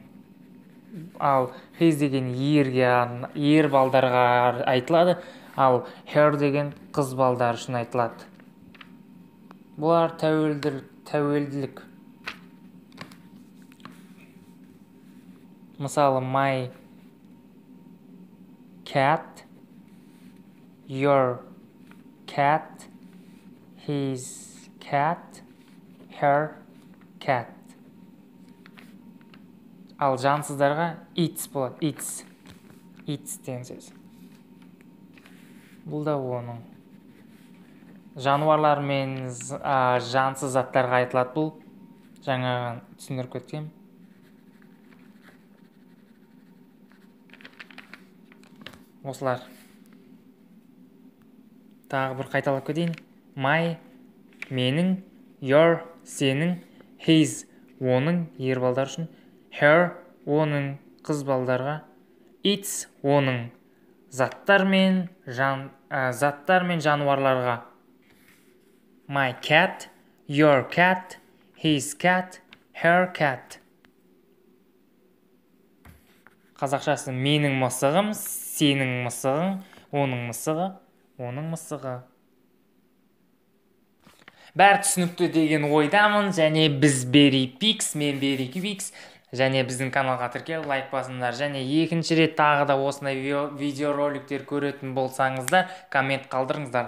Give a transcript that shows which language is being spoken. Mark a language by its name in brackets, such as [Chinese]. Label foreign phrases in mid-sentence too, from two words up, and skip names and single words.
[Kazakh] Ал his деген ер балдарға айтылады, ал her деген қыз балдар үшін айтылады. Бұлар тәуелділік. Мысалы, [English] my cat, your cat, his cat, her cat. [Kazakh] Ал жансыздарға its болады. Its деген сөз. Бұл да оның. Жануарлар мен жансыз заттарға айтылады бұл. Жаңа түсіндіріп кеткем. Осылар. Тағы бір қайталап кетейін. my менің, your сенің, his оның ер балдар үшін, her оның қыз балдарға, its оның заттар мен жануарларға. [English] My cat, your cat, his cat, her cat. [Kazakh] Қазақшасы менің мысығым, сенің мысығың, оның мысығы, оның мысығы. Бәрі түсінікті деген ойдамын, және біз Берипикс, мен Берипикс, және біздің каналға тіркеліп лайк басыңдар, және екінші рет тағы да осындай видеороликтер көретін болсаңыздар, коммент қалдырыңыздар.